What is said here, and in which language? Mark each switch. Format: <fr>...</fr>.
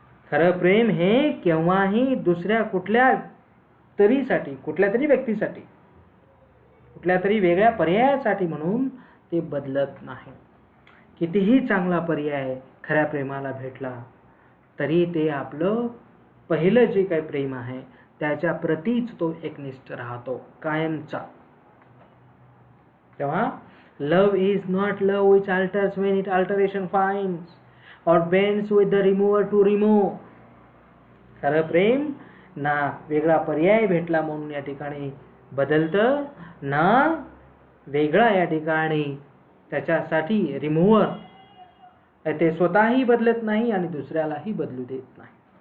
<mr>खरं प्रेम हे केव्हाही दुसऱ्या कुठल्या तरी व्यक्तीसाठी, कुठल्या तरी वेगळ्या पर्यायासाठी म्हणून ते बदलत नाही. कितीही चांगला पर्याय खऱ्या प्रेमाला भेटला तरी ते आपलं पहिलं जे काही प्रेम आहे त्याच्या प्रतीच तो एकनिष्ठ राहतो, कायमचा.</mr> <en>तेव्हा love is not love which alters when it alteration finds or bends with the remover to remove.</en> <mr>खरं प्रेम ना वेगळा पर्याय भेटला म्हणून या ठिकाणी बदलतं, ना वेगळा या ठिकाणी त्याच्यासाठी रिमूव्हर ते स्वतःही बदलत नाही आणि दुसऱ्यालाही बदलू देत नाही.</mr>